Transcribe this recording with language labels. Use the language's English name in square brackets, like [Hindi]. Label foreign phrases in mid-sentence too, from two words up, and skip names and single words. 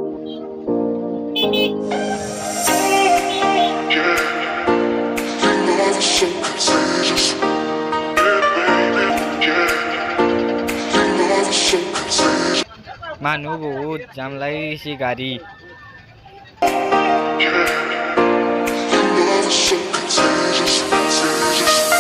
[English] Yeah. Your love is so contagious. Yeah, baby. Yeah. Your love is so contagious. [Assamese] মানুহ বহুত জাম লাগি গৈছে গাড়ী [English] Yeah. Your love is so contagious, contagious.